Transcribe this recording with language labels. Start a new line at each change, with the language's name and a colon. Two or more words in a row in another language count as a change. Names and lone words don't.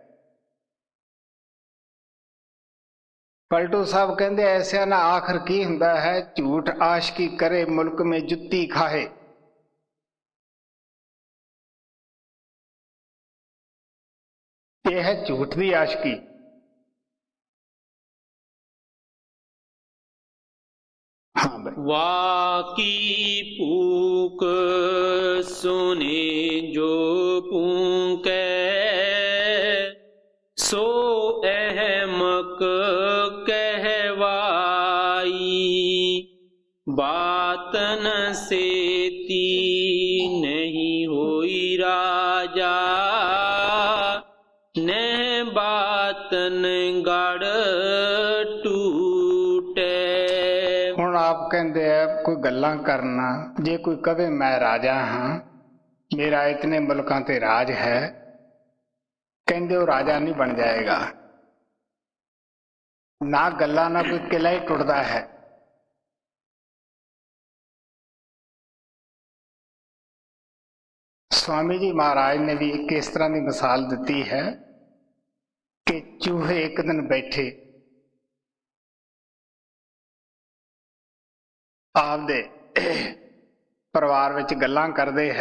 Punjabi: ਪਲਟੂ ਸਾਹਿਬ ਕਹਿੰਦੇ ਐਸਿਆ ਨਾ ਆਖਰ ਕੀ ਹੁੰਦਾ ਹੈ,
Braj: ਝੂਠ ਆਸ਼ਕੀ ਕਰੇ ਮੁਲਕ ਮੇਂ ਜੁੱਤੀ ਖਾਏ।
Punjabi: ਇਹ ਹੈ ਝੂਠ ਦੀ ਆਸ਼ਕੀ।
Hindi: हाँ भाई।
Braj: वाकी पूक सुने जो पूके, सो अहमक कहवाई। बातन सेती नहीं होई राजा, न बातन गड़ टूटे।
Punjabi: ਹੁਣ ਆਪ ਕਹਿੰਦੇ ਆ ਕੋਈ ਗੱਲਾਂ ਕਰਨਾ, ਜੇ ਕੋਈ ਕਵੇ ਮੈਂ ਰਾਜਾ ਹਾਂ, ਮੇਰਾ ਇਤਨੇ ਮੁਲਕਾਂ ਤੇ ਰਾਜ ਹੈ, ਕਹਿੰਦੇ ਉਹ ਰਾਜਾ ਨਹੀਂ ਬਣ ਜਾਏਗਾ। ਨਾ ਗੱਲਾਂ ਨਾਲ ਕੋਈ ਕਿਲਾ ਹੀ ਟੁੱਟਦਾ ਹੈ।
Hindi: स्वामी जी महाराज ने भी एक इस तरह की मिसाल दी है कि चूहे एक दिन बैठे
Punjabi: ਆਪਦੇ ਪਰਿਵਾਰ ਵਿਚ ਗੱਲਾਂ ਕਰਦੇ
Hindi: है।